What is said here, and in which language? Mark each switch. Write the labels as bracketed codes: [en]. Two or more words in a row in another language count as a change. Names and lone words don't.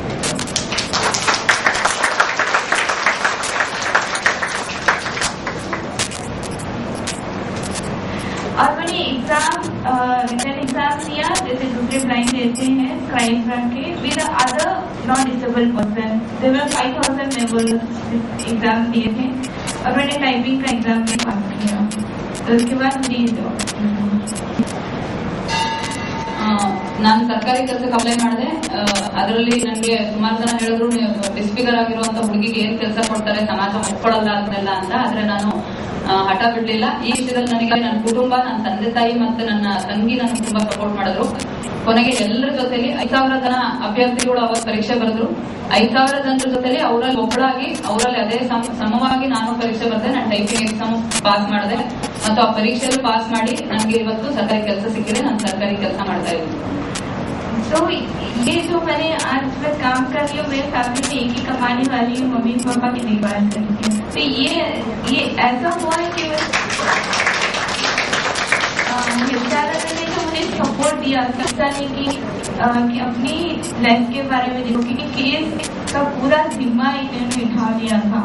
[hi] और मैंने एग्जाम [en] written exam [hi] दिया जैसे दूसरे ब्लाइंड देते हैं क्राइम ब्रांच के, [en] with other non disable person. there 5000 members exam [hi] दिए थे और मैंने टाइपिंग का एग्जाम भी पास किया। तो उसके बाद मुझे जॉब, [kn] ನಾನು ಸರ್ಕಾರಿ ಕೆಲಸಕ್ಕೆ ಅಪ್ಲೈ ಮಾಡಿದೆ. ಅದರಲ್ಲಿ ನನಗೆ ಸುಮಾರು ಜನ ಹೇಳಿದ್ರು, ಡಿಸ್ಫಿಗರ್ ಆಗಿರುವಂತ ಹುಡುಗಿಗೆ ಏನ್ ಕೆಲಸ ಕೊಡ್ತಾರೆ, ಸಮಾಜ ಒಪ್ಕೊಳ್ಳಲ್ಲ ಅದನ್ನೆಲ್ಲ ಅಂತ. ಆದ್ರೆ ನಾನು ಹಠ ಬಿಡ್ಲಿಲ್ಲ. ಈ ವಿಷಯದಲ್ಲಿ ನನಗೆ ನನ್ನ ಕುಟುಂಬ, ನನ್ನ ತಂದೆ ತಾಯಿ ಮತ್ತೆ ನನ್ನ ತಂಗಿ ನನಗೆ ತುಂಬಾ ಸಪೋರ್ಟ್ ಮಾಡಿದ್ರು. ಕೊನೆಗೆ ಎಲ್ಲರ ಜೊತೆಲಿ 5000 ಜನ ಅಭ್ಯರ್ಥಿಗಳು ಅವತ್ತು ಪರೀಕ್ಷೆ ಬರೆದ್ರು. 5000 ಜನರ ಜೊತೆಲಿ ಅವರಲ್ಲಿ ಒಬ್ಬಳಾಗಿ, ಅವರಲ್ಲಿ ಅದೇ ಸಮವಾಗಿ ನಾನು ಪರೀಕ್ಷೆ ಬರೆದೆ. ನಾನು [en] typing exam pass [kn] ಮಾಡಿದೆ ಮತ್ತು ಆ ಪರೀಕ್ಷೆಯಲ್ಲಿ ಪಾಸ್ ಮಾಡಿ ನನಗೆ ಇವತ್ತು ಸರ್ಕಾರಿ ಕೆಲಸ ಸಿಕ್ಕಿದೆ. ನಾನು ಸರ್ಕಾರಿ ಕೆಲಸ ಮಾಡ್ತಾ ಇದ್ದೀನಿ. [hi] तो ये जो मैंने आज मैं काम कर रही हूँ, मेरे फैमिली में एक ही कमाने वाली हूँ, मम्मी पापा की देखभाल करके। तो ये ऐसा हुआ है कि ने जो मुझे सपोर्ट दिया कि अपनी लाइफ के बारे में देखो, क्योंकि केस का पूरा जिम्मा इन्होंने उठा लिया था।